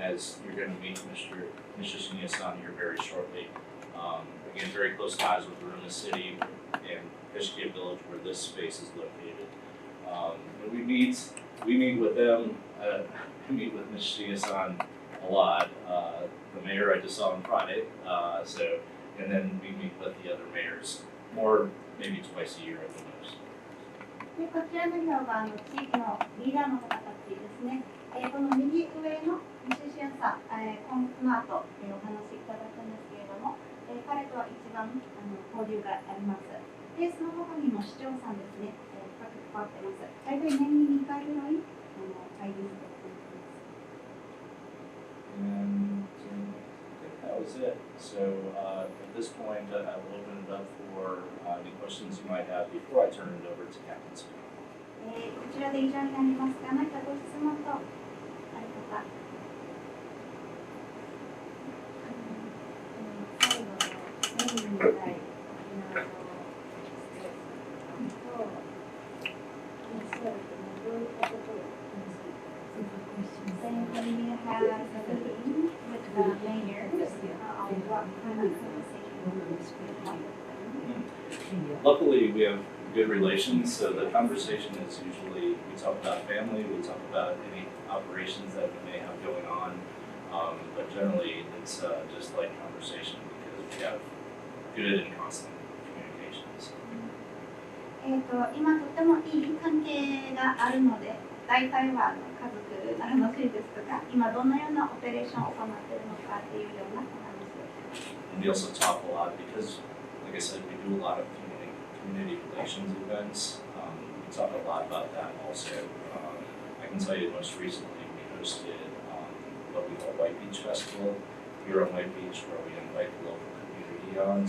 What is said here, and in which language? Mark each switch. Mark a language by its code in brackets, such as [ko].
[en] and as you're going to meet Mr. Shinya-san here very shortly, again, very close ties with Uruma City and Kishkia Village, where this space is located. And we meet with them. We meet with Ms. Shinya-san a lot. The mayor I just saw on Friday. And then we meet with the other mayors more, maybe twice a year at the most. [ja] でこちらの表が地域のリーダーの方たちですね。この右上の西シアさん、この後、お話しいただくんですけれども、彼とは一番交流があります。で、その他にも市長さんですね、深く関わってます。大体年に2回ぐらい会議しています。 [en] And I think that was it. So at this point, I will open it up for any questions you might have before I turn it over to Captain Scott. [ja] こちらで以上になりますが、何かご質問とある方。最後のメインみたい沖縄のどういったことを [en] Then when you have a meeting with the mayor, what kind of conversation Luckily, we have good relations, so the conversation is usually we talk about family, we talk about any operations that we may have going on, but generally it's just like conversation because we have good and constant communications. [ja] 今とてもいい関係があるので、大体は家族の話ですとか、今どのようなオペレーションを行っているのかっていうようなお話をします。 [en] And we also talk a lot because, like I said, we do a lot of community relations events. We talk a lot about that also. I can tell you most recently we hosted what we call White Beach Festival here on White Beach, where we invite the local community on.